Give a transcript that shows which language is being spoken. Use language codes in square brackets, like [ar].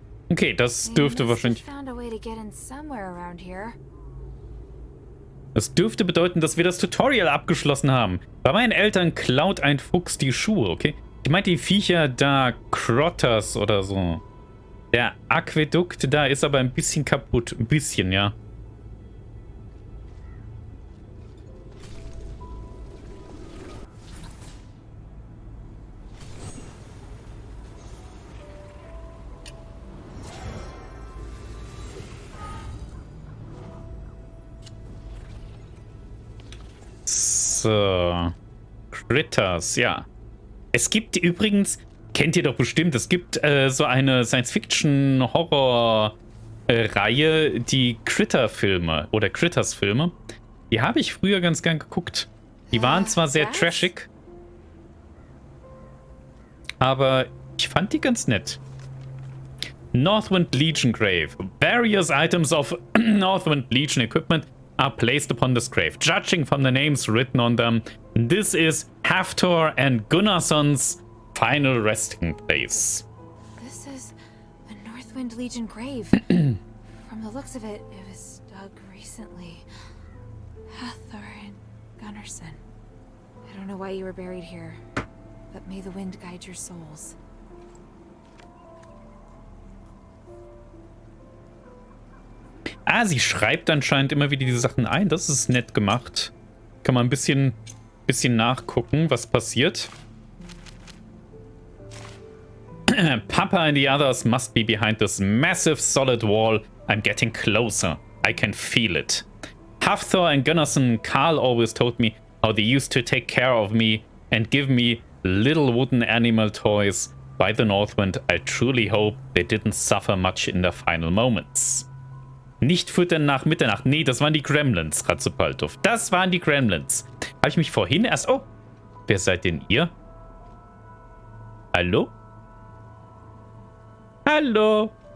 [de] Okay, das dürfte wahrscheinlich... [en] Found a way to get in somewhere around here. [de] Das dürfte bedeuten, dass wir das Tutorial abgeschlossen haben. Bei meinen Eltern klaut ein Fuchs die Schuhe, okay? Ich meinte die Viecher da, Crotters oder so. Der Aquädukt da ist aber ein bisschen kaputt. Ein bisschen, ja. So. Critters, ja. Es gibt übrigens, kennt ihr doch bestimmt, es gibt so eine Science-Fiction-Horror-Reihe, die Critter-Filme oder Critters-Filme. Die habe ich früher ganz gern geguckt. Die waren zwar sehr trashig, aber ich fand die ganz nett. [en] Northwind Legion Grave. Various items of Northwind Legion equipment are placed upon this grave. Judging from the names written on them, this is Hafthor and Gunnarsson's final resting place. This is a Northwind Legion grave. From the looks of it, it was dug recently. Hafthor and Gunnarsson. I don't know why you were buried here, but may the wind guide your souls. [de] Ah, sie schreibt anscheinend immer wieder die Sachen ein. Das ist nett gemacht. Kann man ein bisschen nachgucken, was passiert. [en] Papa and the others must be behind this massive solid wall. I'm getting closer. I can feel it. Hafthor and Gunnarsson, Carl always told me how they used to take care of me and give me little wooden animal toys. By the Northwind, I truly hope they didn't suffer much in their final moments. [de] Nicht füttern nach Mitternacht. Nee, das waren die Gremlins, Ratzepaltov. Das waren die Gremlins. Habe ich mich vorhin erst... Oh, wer seid denn ihr? Hallo? Hallo?